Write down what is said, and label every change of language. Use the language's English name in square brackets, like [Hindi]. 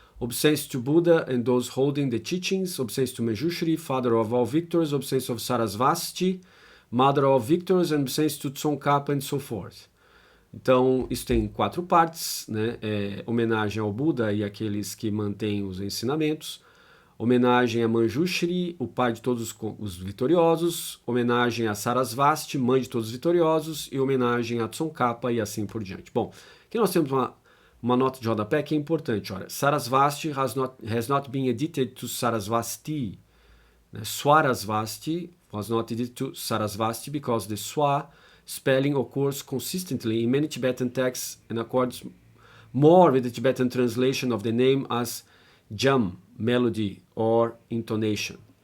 [English] obeisance to Buddha and those holding the teachings, obeisance to Manjushri, father of all victors, obeisance of Sarasvati, mother of victors, and obeisance to Tsongkhapa and so forth. [Portuguese] Então, isso tem 4 partes, né? Homenagem ao Buda e àqueles que mantêm os ensinamentos, homenagem a Manjushri, o pai de todos os vitoriosos, homenagem a Sarasvati, mãe de todos os vitoriosos, e homenagem a Tsongkhapa e assim por diante. Bom, aqui nós temos uma nota de rodapé que é importante. [English] Olha, Sarasvati has not been edited to Sarasvati. Swarasvati was not edited to Sarasvati because the Swa spelling occurs consistently in many Tibetan texts and accords more with the Tibetan translation of the name as jam, melody or intonation.